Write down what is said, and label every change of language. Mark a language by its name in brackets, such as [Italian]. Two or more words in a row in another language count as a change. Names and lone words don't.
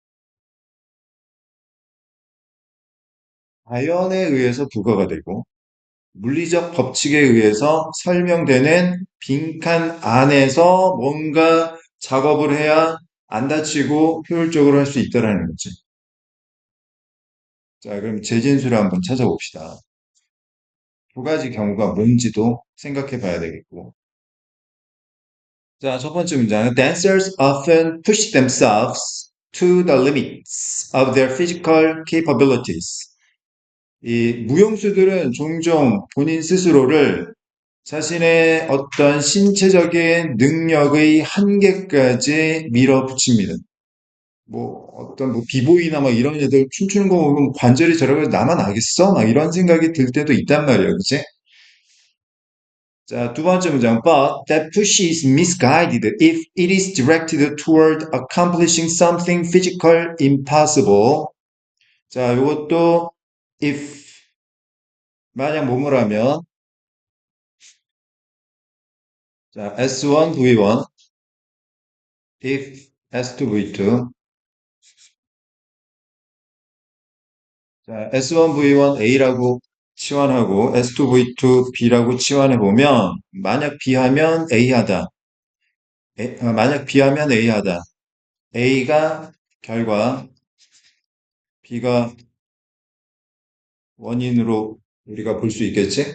[Korean] 자연에 의해서 부과가 되고, 물리적 법칙에 의해서 설명되는 빈칸 안에서 뭔가 작업을 해야 안 다치고 효율적으로 할 수 있다라는 거지. 자, 그럼 재진수를 한번 찾아봅시다. 두 가지 경우가 뭔지도 생각해 봐야 되겠고. 자, 첫 번째 문장. [English] Dancers often push themselves to the limits of their physical capabilities. [Korean] 이 무용수들은 종종 본인 스스로를 자신의 어떤 신체적인 능력의 한계까지 밀어붙입니다. 뭐 어떤 뭐 비보이나 막 이런 애들 춤추는 거 보면 관절이 저러고 나만 알겠어? 막 이런 생각이 들 때도 있단 말이에요. 그치? 자, 두 번째 문장. [English] But that push is misguided if it is directed toward accomplishing something physical impossible. [Korean] 자, 요것도 if 만약 뭐뭐라면 자, S1, V1 if S2, V2 자, S1, V1 A라고 치환하고 S2, V2 B라고 치환해 보면 만약 B하면 A 하다. 만약 B하면 A 하다. A가 결과, B가 원인으로 우리가 볼 수 있겠지?